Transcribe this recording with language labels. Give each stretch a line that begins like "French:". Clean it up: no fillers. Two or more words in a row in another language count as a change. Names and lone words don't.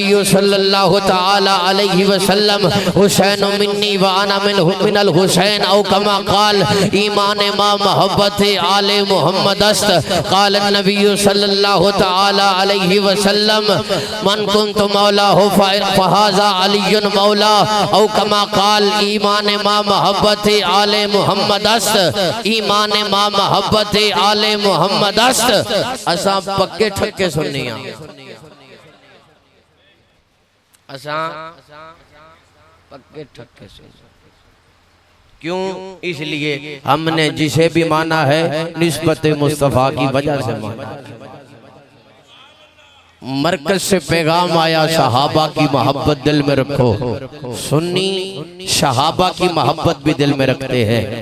Arabic: صلى الله تعالى عليه وسلم حسين مني وأنا من الحسين أو كما قال
Persian: ایمان ما محبت آل محمد است
Arabic: قال النبي صلى الله تعالى عليه وسلم من كنت مولاه فهذا علي مولاه أو كما قال
Persian: ایمان ما محبت آل محمد است ایمان ما محبت آل محمد است
Punjabi: اساں پکے ٹھکے سنیا اساں پکے ٹھکے سن
Urdu: کیوں اس لیے ہم نے جسے بھی مانا ہے نسبت مصطفیٰ کی وجہ سے مانا مرکز سے پیغام آیا صحابہ کی محبت دل میں رکھو سنی صحابہ کی محبت بھی دل میں رکھتے ہیں